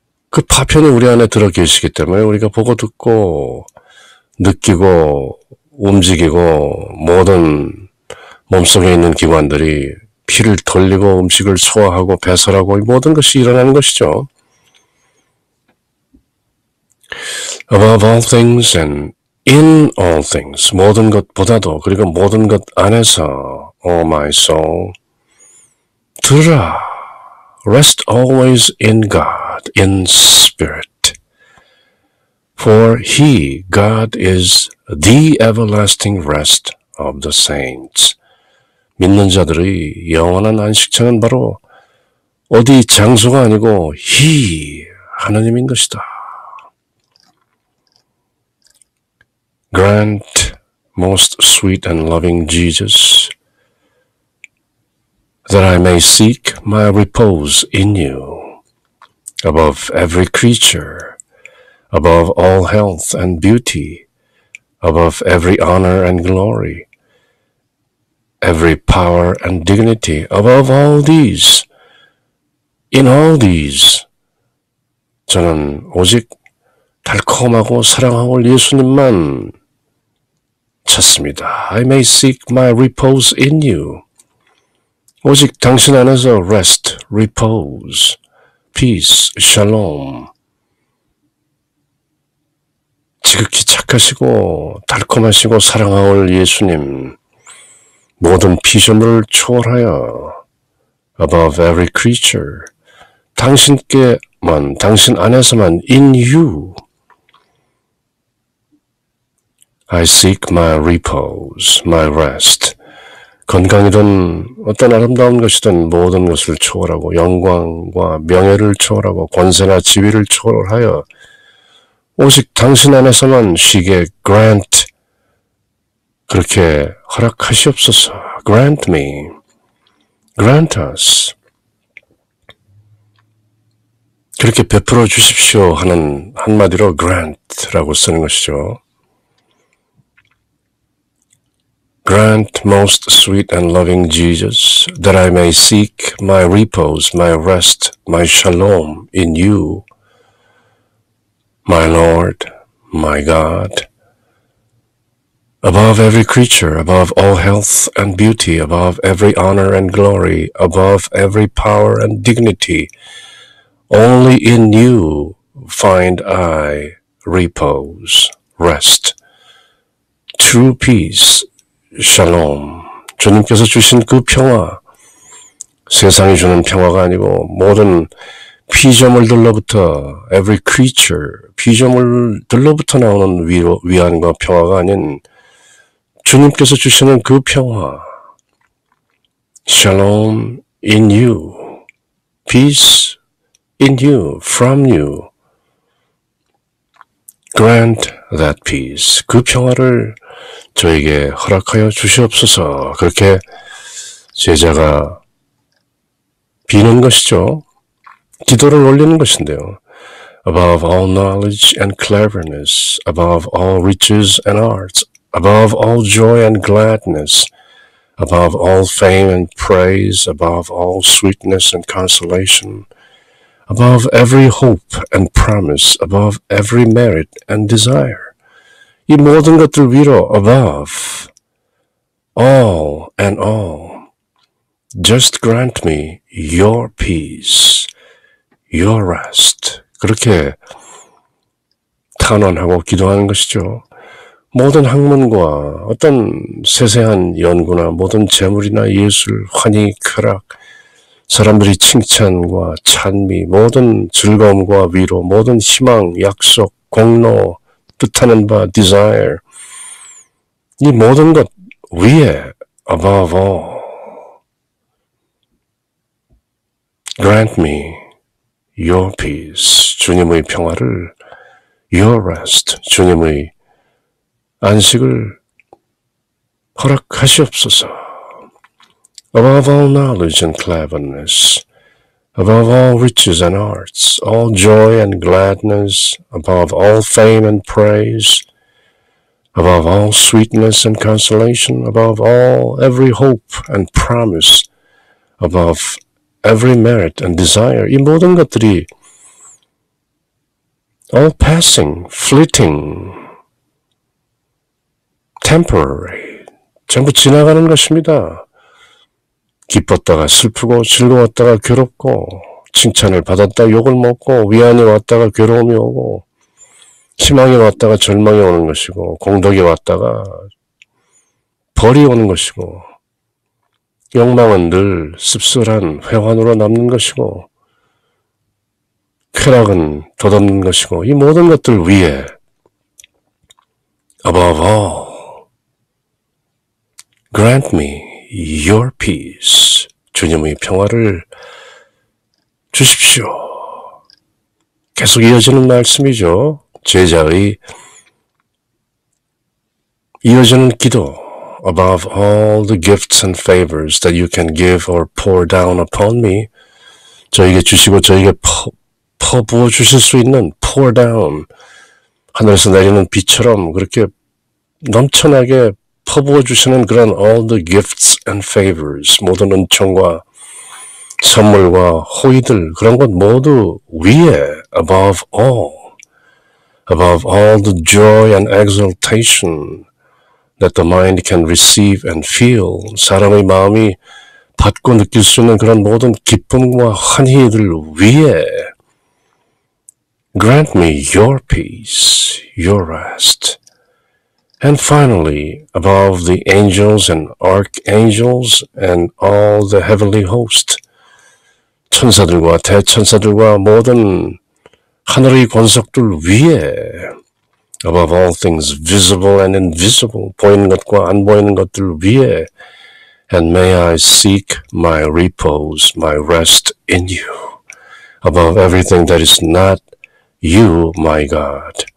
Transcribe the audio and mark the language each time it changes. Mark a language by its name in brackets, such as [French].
[Korean] 그 파편이 우리 안에 들어 계시기 때문에 우리가 보고 듣고 느끼고 움직이고 모든 몸속에 있는 기관들이 피를 돌리고 음식을 소화하고 배설하고 모든 것이 일어나는 것이죠. [English] Above all things and in all things, [Korean] 모든 것보다도, 그리고 모든 것 안에서, [English] O my soul, [Korean] 들으라, [English] rest always in God, in spirit. For he, God, is the everlasting rest of the saints. [Korean] 믿는 자들의 영원한 안식처는 바로 어디 장소가 아니고 he, 하나님인 것이다. [English] Grant, most sweet and loving Jesus, that I may seek my repose in you, above every creature, above all health and beauty, above every honor and glory, every power and dignity, above all these, in all these, [Korean] 저는 오직 달콤하고 사랑하고 예수님만 찾습니다. [English] I may seek my repose in you. [Korean] 오직 당신 안에서 [English] rest, repose, peace, shalom. [Korean] 지극히 착하시고 달콤하시고 사랑하올 예수님, 모든 피조물을 초월하여 [English] above every creature, [Korean] 당신께만, 당신 안에서만 [English] in you, I seek my repose, my rest. [Korean] 건강이든 어떤 아름다운 것이든 모든 것을 초월하고 영광과 명예를 초월하고 권세나 지위를 초월하여 오직 당신 안에서만 쉬게 grant, 그렇게 허락하시옵소서. [English] grant me, grant us. [Korean] 그렇게 베풀어 주십시오 하는 한마디로 grant라고 쓰는 것이죠. [English] Grant, most sweet and loving Jesus, that I may seek my repose, my rest, my shalom in you, my Lord, my God, above every creature, above all health and beauty, above every honor and glory, above every power and dignity, only in you find I repose, rest, true peace, [Korean] 샬롬, 주님께서 주신 그 평화, 세상이 주는 평화가 아니고 모든 피조물들로부터 [English] every creature, [Korean] 피조물들로부터 나오는 위안과 평화가 아닌 주님께서 주시는 그 평화, [English] shalom in you, peace in you, from you, grant that peace. [Korean] 그 평화를 저에게 허락하여 주시옵소서. 그렇게 제자가 비는 것이죠. 기도를 올리는 것인데요. [English] Above all knowledge and cleverness, above all riches and arts, above all joy and gladness, above all fame and praise, above all sweetness and consolation, above every hope and promise, above every merit and desire. [Korean] 이 모든 것들 위로 [English] above all and all, just grant me your peace, your rest. [Korean] 그렇게 탄원하고 기도하는 것이죠. 모든 학문과 어떤 세세한 연구나 모든 재물이나 예술, 환희, 쾌락, 사람들이 칭찬과 찬미, 모든 즐거움과 위로, 모든 희망, 약속, 공로, 뜻하는 바, desire, 이 모든 것 위에 [English] above all, grant me your peace, [Korean] 주님의 평화를, [English] your rest, [Korean] 주님의 안식을 허락하시옵소서. [English] Above all knowledge and cleverness, above all riches and arts, all joy and gladness, above all fame and praise, above all sweetness and consolation, above all every hope and promise, above every merit and desire. [Korean] 이 모든 것들이 [English] all passing, fleeting, temporary, [Korean] 전부 지나가는 것입니다. 기뻤다가 슬프고 즐거웠다가 괴롭고 칭찬을 받았다가 욕을 먹고 위안이 왔다가 괴로움이 오고 희망이 왔다가 절망이 오는 것이고 공덕이 왔다가 벌이 오는 것이고 욕망은 늘 씁쓸한 회환으로 남는 것이고 쾌락은 덧없는 것이고 이 모든 것들 위에 [English] above all grant me your peace. [Korean] 주님의 평화를 주십시오. 계속 이어지는 말씀이죠. 제자의 이어지는 기도. [English] Above all the gifts and favors that you can give or pour down upon me. [Korean] 저에게 주시고 저에게 퍼부어 주실 수 있는 [English] pour down. [Korean] 하늘에서 내리는 비처럼 그렇게 넘쳐나게 퍼부어 주시는 그런 [English] all the gifts and favors, [Korean] 모든 은총과 선물과 호의들, 그런 것 모두 위에 [English] above all the joy and exaltation that the mind can receive and feel, [Korean] 사람의 마음이 받고 느낄 수 있는 그런 모든 기쁨과 환희들 위에 [English] grant me your peace, your rest. And finally, above the angels and archangels and all the heavenly host, [Korean] 천사들과 대천사들과 모든 하늘의 권속들 위에, [English] above all things visible and invisible, [Korean] 보이는 것과 안 보이는 것들 위에, [English] and may I seek my repose, my rest in you, above everything that is not you, my God.